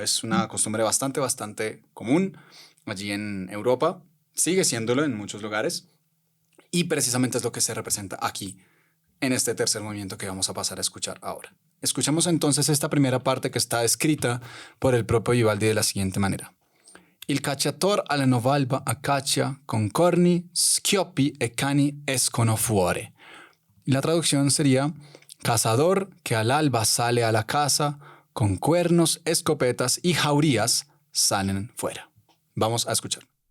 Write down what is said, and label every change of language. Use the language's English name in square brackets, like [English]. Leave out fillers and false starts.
[Spanish] Es una costumbre bastante, bastante común allí en Europa. Sigue siéndolo en muchos lugares. Y precisamente es lo que se representa aquí, en este tercer movimiento que vamos a pasar a escuchar ahora. Escuchemos entonces esta primera parte que está escrita por el propio Vivaldi de la siguiente manera. [Italian] Il cacciator alla novalba a caccia con corni, schioppi e cani escono fuori. [Spanish] La traducción sería: cazador que al alba sale a la caza, con cuernos, escopetas y jaurías salen fuera. Vamos a escuchar.